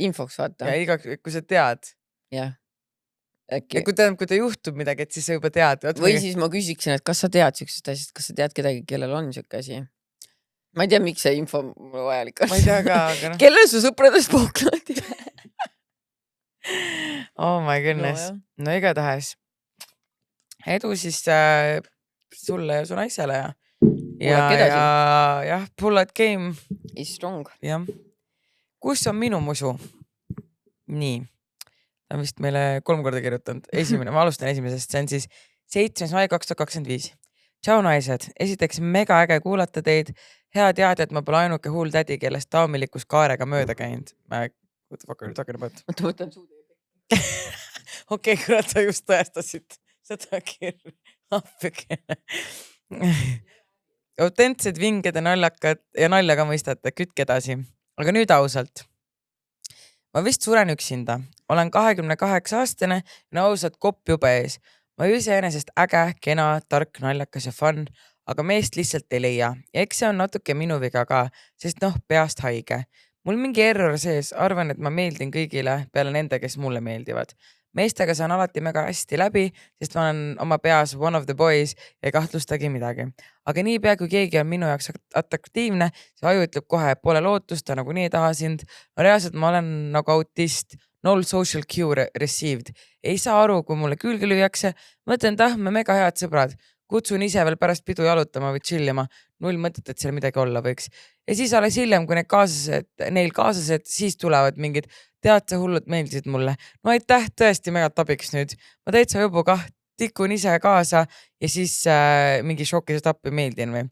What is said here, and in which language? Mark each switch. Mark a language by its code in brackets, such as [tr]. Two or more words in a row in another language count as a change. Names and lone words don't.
[et] infoks vaata. Ja igaks, kui sa tead. Jah. Ja kui ta juhtub midagi, et siis sa juba tead. Või siis ma küsiksin, et kas sa tead siuksest asjast, kas sa tead kedagi, kellel on siuke asi? Ma ei tea, miks see info mulle vajalik on. Ma ei tea ka, aga noh. Kellel su sõpradest pauklati? [en] Oh my goodness. [et] No igatahes. Edu siis sulle ja su naisele ja [en] pull out game. Is strong. [et] Jah. Kus on minu musu? Nii. Ta on vist meile 3 korda kirjutanud. Ma alustan esimesest, see on siis 7. mai 2025. Tšau naised, esiteks mega äge kuulata teid. Hea teada, et ma pole ainuke hull tädi, kellest taamilikus kaarega mööda käinud. [en] What the fuck are you talking about? [et] Ma mõtlen suude. Okei, kurat, sa just tõestasid seda kirja. Appikene. Autentsed vinged ja naljakad ja nalja ka mõistate, kütke edasi. Aga nüüd ausalt. Ma vist suren üksinda. Olen 28-aastane ja ausalt kopp jube ees. Ma iseenesest äge, kena, tark, naljakas ja fun, aga meest lihtsalt ei leia. Ja eks see on natuke minu viga ka, sest peast haige. Mul mingi error sees, arvan, et ma meeldin kõigile peale nende, kes mulle meeldivad. Meestega saan alati mega hästi läbi, sest ma olen oma peas [en] one of the boys [et] ja kahtlustagi midagi. Aga niipea, kui keegi on minu jaoks atraktiivne, see aju ütleb kohe, et pole lootust, ta nagunii ei taha sind. No reaalselt ma olen nagu autist, null [en] social cue received. [et] Ei saa aru, kui mulle külge lüüakse. Mõtlen, me mega head sõbrad. Kutsun ise veel pärast pidu jalutama või chillima. Null mõtet, et seal midagi olla võiks. Ja siis alles hiljem, kui neil kaaslased, siis tulevad mingid tead sa hullud meeldisid mulle. No aitäh, tõesti mega tabiks nüüd. Ma täitsa juba tikun ise kaasa ja siis mingi šokisest appi meeldin või.